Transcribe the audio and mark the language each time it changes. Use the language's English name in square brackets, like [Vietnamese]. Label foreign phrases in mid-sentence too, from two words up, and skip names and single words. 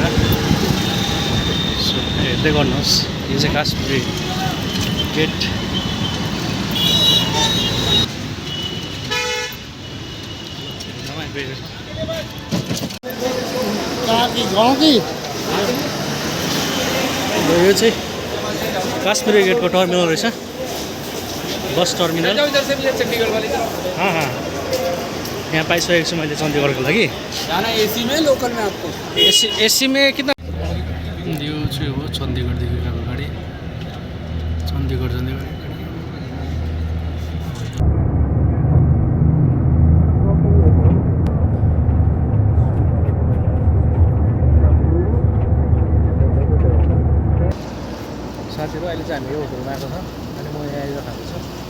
[Nepali] सो हेर्दै गर्नुहोस्, यो चाहिँ काश्मीर गेट। यो चाहिँ काश्मीर गेटको टर्मिनल रहेछ, बस टर्मिनल। हाँ हाँ यहाँ पाइसकेको छु मैले चण्डीगढको लागि। [Hindi] जाना एसी में लोकल में आपको एसी में कितना [Nepali] यो चाहिँ हो चण्डीगढदेखि गएको गाडी। चण्डीगढ जाने गाडी। साथीहरू अहिले चाहिँ हामी यो होटलमा आएको छ अनि म यहाँ आएर खाएको छु।